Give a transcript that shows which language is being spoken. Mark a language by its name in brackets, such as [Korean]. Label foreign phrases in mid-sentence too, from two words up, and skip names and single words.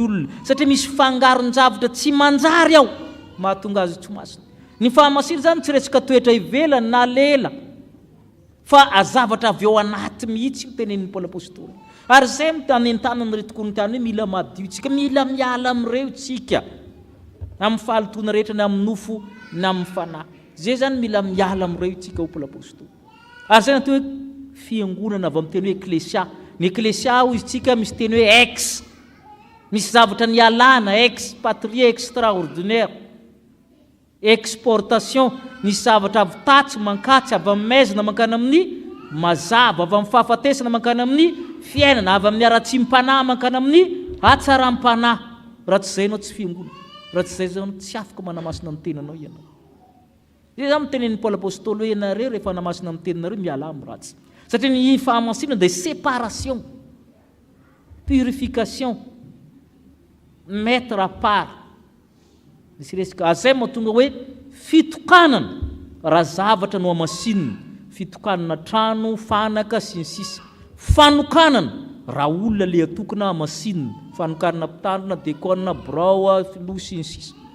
[Malagasy] olona satria misy fangaron-javatra tsy manjary ao mahatonga azy tsy masina ny fahamasina zany tsy resaka toetra ivelany na lela fa azavatra avy ao anaty mihitsy io tenenin'ny Paoly apôstôly ary zay mitanentana ny reto-Korintany hoe mila madio tsika mila miala amin'ireo tsika amin'ny fahalitoana rehetra ny amin'ny nofo ny amin'ny fanahy zay zany mila miala amin'ireo tsika ho Paoly apôstôly ary zay natao hoe fiangonana avy amin'ny teny hoe eklesia ny eklesia ho izy tsika misy teny hoe ex misy zavatra ny alana [French] ex patrie extraordinaire exportation [Malagasy] nisy zavatra avy tatsy mankatsy avy amin'ny maizina mankany amin'ny mazava avy amin'ny fahafatesana mankany amin'ny fiainana avy amin'ny ara-tsim-panahy mankany amin'ny hatsaram-panahy raha tsy zay ianao tsy fiangonana raha tsy zay ianao tsy afaka manamasina ny tenanao ianao zay zany mitenen'ny Paoly apôstôly hoe ianareo rehefa namasina ny tenanareo miala amin'ny ratsy satria ny fahamasina dia [French] séparation purification mettre à part [Malagasy] misy resaka azay mahatonga hoe fitokanana raha zavatra no amasinina fitokanana trano fanaka sy ny sisa fanokanana raha olona le atokana amasinina fanokanana mpitandrina dekona brao filoha sy ny sisa